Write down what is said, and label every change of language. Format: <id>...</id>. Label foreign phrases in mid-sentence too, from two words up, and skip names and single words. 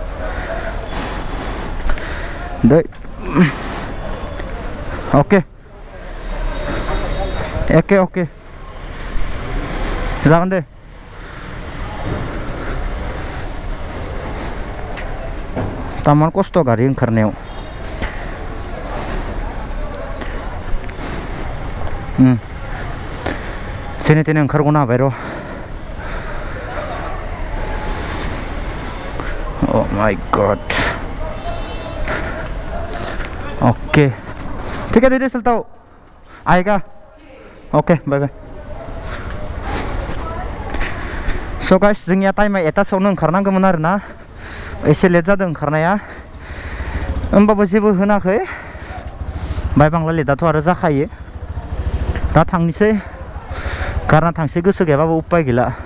<brx>दे ओके जागोन दे तामान खस्थ' गारि ओंखारनायाव जेने तेने ओंखारग'नो हाबाय र'</brx> <en>Oh my god</en> <brx>ओके</brx> <hi>ठीक है</hi> <brx>दे रिजल्टआव आएगा</brx> <en>okay bye so guys</en> <brx>जोंनिया टाइमा 1टासोआवनो ओंखारनांगौमोन आरोना एसे लेट जादों ओंखारनाया होमबाबो जेबो होनाखै बाय बांला लेटआथ' आरो जाखायो दा थांनिसै गारना थांसै गोसो गैयाबाबो उपाय गैला</brx>